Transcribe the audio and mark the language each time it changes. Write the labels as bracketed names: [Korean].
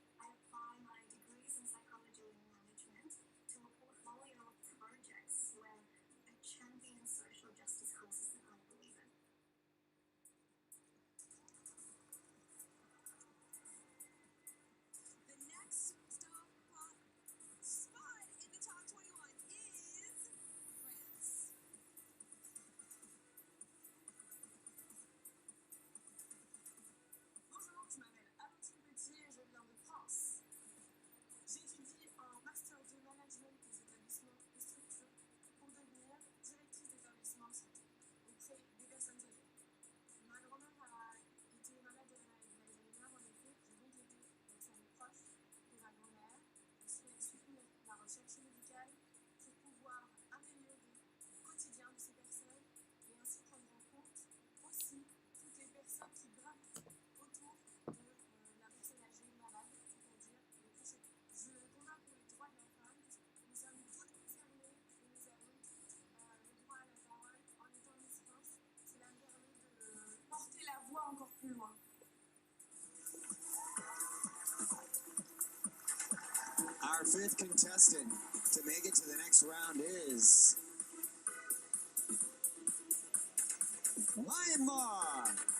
[English] I apply my degrees in psychology and management to a portfolio of projects where I champion social justice causes that I believe in. The next spot in the top 21 is France. [French] Bonjour, je m'appelle Amandine Petit et je viens de France. J'étudie en master de management des établissements et structures pour devenir directrice d'établissement de santé auprès des personnes âgées. Ma grand-mère a été malade de l'Alzheimer, en effet, j'ai donc été sur les proches de ma grand-mère, soutenir la recherche médicale pour pouvoir améliorer le quotidien de ces personnes et ainsi prendre en compte aussi toutes les personnes qui gravitent autour de la personne âgée malade, c'est-à-dire les proches aidants. Je combats pour les droits de la femme. Nous sommes toutes concernées et nous avons toutes le droit à la parole en étant dissidence. Cela me permet de porter la voix encore plus loin. [English] Our fifth contestant to make it to the next round is Myanmar.